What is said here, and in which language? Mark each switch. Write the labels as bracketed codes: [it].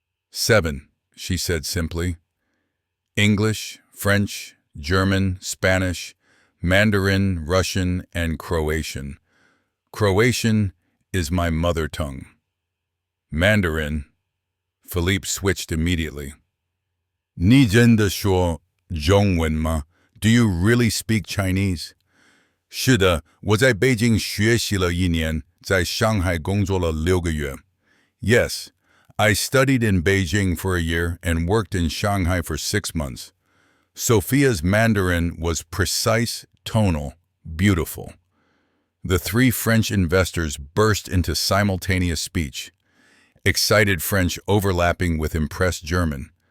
[en] 7, she said simply. English, French, German, Spanish, Mandarin, Russian, and Croatian. Croatian is my mother tongue. Mandarin. Philippe switched immediately. [zh] 你真的说中文吗? [en] Do you really speak Chinese? [zh] 是的，我在北京学习了1年，在上海工作了6个月. [en] Yes, I studied in Beijing for a year and worked in Shanghai for 6 months. Sophia's Mandarin was precise, tonal, beautiful. The 3 French investors burst into simultaneous speech, excited French overlapping with impressed German.